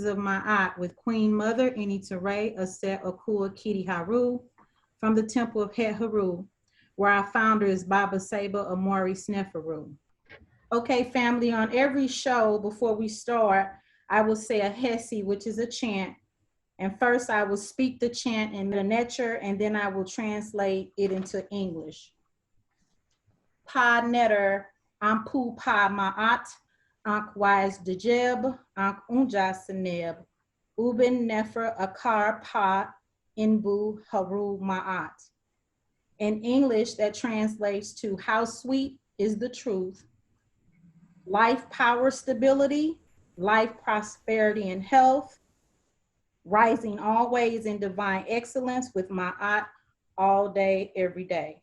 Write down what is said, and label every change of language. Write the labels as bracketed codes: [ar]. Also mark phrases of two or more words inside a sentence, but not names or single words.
[en] of My Aunt with Queen Mother Initiative Aset Akua Kitty Haru from the Temple of Het Haru, where our founder is Baba Saba Amari Sneferu. Okay, family, on every show before we start, I will say a Hesi, which is a chant. And first, I will speak the chant in Metaneture, and then I will translate it into English. [egy] Pa netter ampu pa maat, ank wise dejeb, ank unja seneb, uben nefer akar pa inbu haru maat. [en] In English, that translates to how sweet is the truth, life, power, stability, life, prosperity, and health, rising always in divine excellence with my aunt all day, every day.